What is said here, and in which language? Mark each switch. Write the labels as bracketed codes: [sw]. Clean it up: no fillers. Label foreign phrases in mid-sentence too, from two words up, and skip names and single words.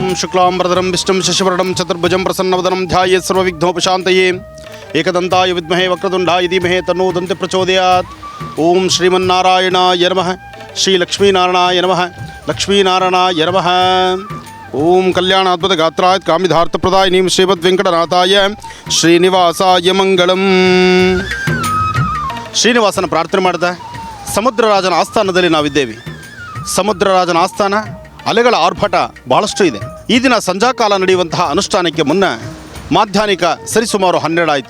[sa] ಶುಕ್ಲಾಂಬರಧರಂ ವಿಷ್ಣುಂ ಶಶಿವರ್ಣಂ ಚತುರ್ಭುಜಂ ಪ್ರಸನ್ನವದನಂ ಧ್ಯಾಯೇತ್ ಸರ್ವವಿಘ್ನೋಪಶಾಂತಯೇ ಏಕದಂತಾಯ ವಿದ್ಮಹೇ ವಕ್ರತುಂಡಾಯ ಧೀಮಹಿ ತನ್ನೋ ದಂತೆ ಪ್ರಚೋದಯಾತ್. ಓಂ ಶ್ರೀಮನ್ನಾರಾಯಣಾಯ ನಮಃ. ಶ್ರೀ ಲಕ್ಷ್ಮೀನಾರಾಯಣಾಯ ನಮಃ. ಲಕ್ಷ್ಮೀನಾರಾಯಣಾಯ ನಮಃ. ಓಂ ಕಲ್ಯಾಣಾದ್ಭುತ ಗಾತ್ರಾಯ ಕಾಮಿಧಾರ್ಥಪ್ರದಾಯಿನೀಂ ಶ್ರೀಮದ್ ವೆಂಕಟನಾಥಾಯ ಶ್ರೀನಿವಾಸಾಯ ಮಂಗಳಂ. [kn] ಶ್ರೀನಿವಾಸನ ಪ್ರಾರ್ಥನೆ ಮಾಡಿದ ಸಮುದ್ರರಾಜನ ಆಸ್ಥಾನದಲ್ಲಿ ನಾವಿದ್ದೇವೆ. ಸಮುದ್ರರಾಜನ ಆಸ್ಥಾನ ಅಲೆಗಳ ಆರ್ಭಟ ಬಹಳಷ್ಟು ಇದೆ. ಈ ದಿನ ಸಂಧ್ಯಾಕಾಲ ನಡೆಯುವಂತಹ ಅನುಷ್ಠಾನಕ್ಕೆ ಮುನ್ನ ಮಾಧ್ಯಾಹ್ನಿಕ ಸರಿಸುಮಾರು 12 ಆಯಿತು.